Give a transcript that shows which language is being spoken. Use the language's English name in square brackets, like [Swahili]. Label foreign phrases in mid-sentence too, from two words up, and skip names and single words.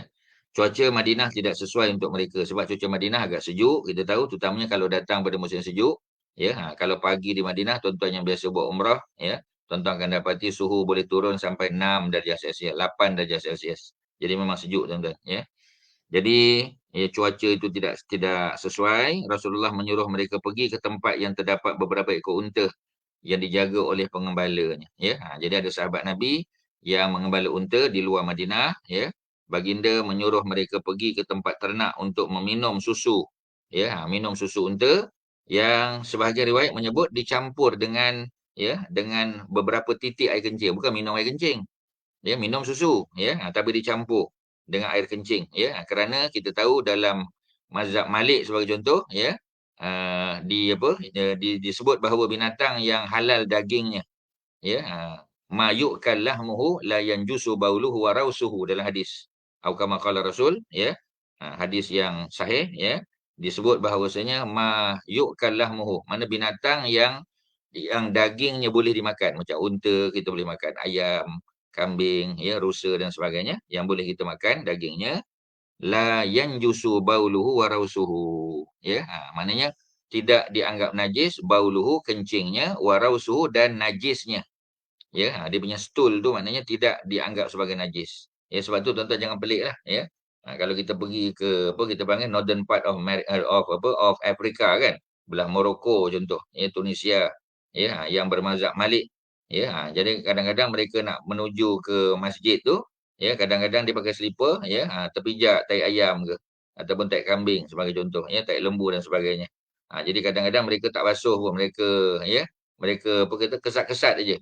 [Malay] Cuaca Madinah tidak sesuai untuk mereka sebab cuaca Madinah agak sejuk, kita tahu, terutamanya kalau datang pada musim sejuk, ya. Kalau pagi di Madinah, tuan-tuan yang biasa buat umrah, ya, tuan-tuan akan dapati suhu boleh turun sampai 6 darjah Celsius, 8 darjah Celsius. Jadi memang sejuk, tuan-tuan, ya. Jadi, ya, cuaca itu tidak sesuai. Rasulullah menyuruh mereka pergi ke tempat yang terdapat beberapa ekor unta yang dijaga oleh pengembalanya. Ya, jadi ada sahabat Nabi yang mengembala unta di luar Madinah. Ya, baginda menyuruh mereka pergi ke tempat ternak untuk meminum susu. Ya, minum susu unta yang sebahagian riwayat menyebut dicampur dengan beberapa titik air kencing. Bukan minum air kencing. Ya, minum susu, ya, tapi dicampur dengan air kencing, ya, kerana kita tahu dalam mazhab Malik sebagai contoh, ya, disebut bahawa binatang yang halal dagingnya, ya, [Arabic] ما يؤكل لحمه لا ينجس بوله وروثه, [Malay] dalam hadis atau [Arabic] كما قال رسول, [Malay] ya, hadis yang sahih, ya, disebut bahawasanya [Arabic] ما يؤكل لحمه, [Malay] mana binatang yang dagingnya boleh dimakan, macam unta kita boleh makan, ayam, kambing, ya, rusa dan sebagainya yang boleh kita makan dagingnya, [Arabic] لا ينجس بوله وروثه, [Malay] ya, maknanya tidak dianggap najis, bauluhu kencingnya, [Arabic] وروثه [Malay] dan najisnya, ya, dia punya stool tu maknanya tidak dianggap sebagai najis, ya. Sebab tu tuan-tuan jangan pelik lah, ya. Kalau kita pergi ke kita panggil [English] northern part of Africa, [Malay] kan, belah Morocco contoh, ya, Tunisia, ya, yang bermazhab Malik. Ya, jadi kadang-kadang mereka nak menuju ke masjid tu, ya, kadang-kadang dia pakai selipar, ya, terpijak tai ayam ke ataupun tai kambing sebagai contoh, ya, tai lembu dan sebagainya. Jadi kadang-kadang mereka tak basuh pun, mereka, ya, mereka apa kata kesat-kesat aja.